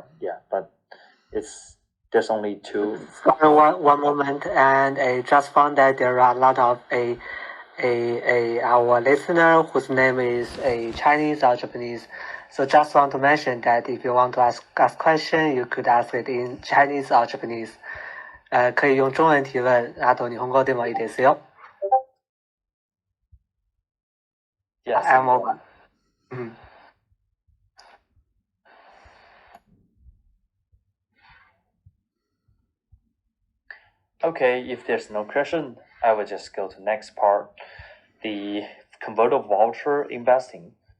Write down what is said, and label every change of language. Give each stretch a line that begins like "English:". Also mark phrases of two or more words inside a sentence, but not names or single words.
English: Yeah, but there's only 2. One moment, and I just found that there are a lot of our listener whose name is a Chinese or Japanese. So just want to mention that if you want to ask question, you could ask it in Chinese or Japanese.
Chinese: 可以用中文提问。
Japanese: あと日本語でもいいですよ。
English: Yes. I'm over. Okay, if there's no question, I will just go to next part, the convertible voucher investment.